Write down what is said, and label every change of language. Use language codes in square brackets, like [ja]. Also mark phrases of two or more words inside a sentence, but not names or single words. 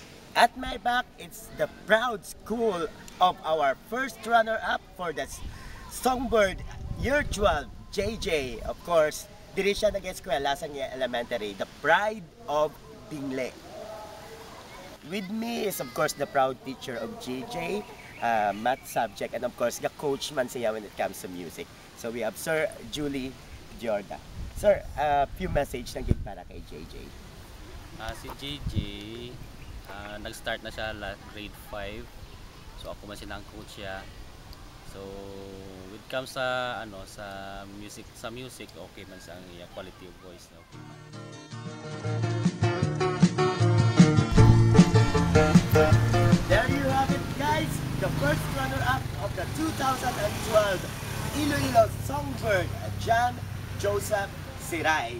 [en] At my back, it's the proud school of our first runner-up for the Songbird Year 12, JJ. Of course, [hil] diri siya nag-eskwela sa Nia Elementary, [en] the pride of Bingle. With me is of course the proud teacher of JJ, math subject, and of course the coach [hil] man siya [en] when it comes to music. So we have Sir Julie Jorda. Sir, a few message [tl] lang din para kay [en] JJ. [hil] Si JJ, nag-start na siya grade 5. So ako man siya ng coach siya. [en] So when it comes sa music okay man sa quality of voice na okay man. There you have it, guys, the first runner-up of the 2012 Iloilo Songbird, John Joseph Siray.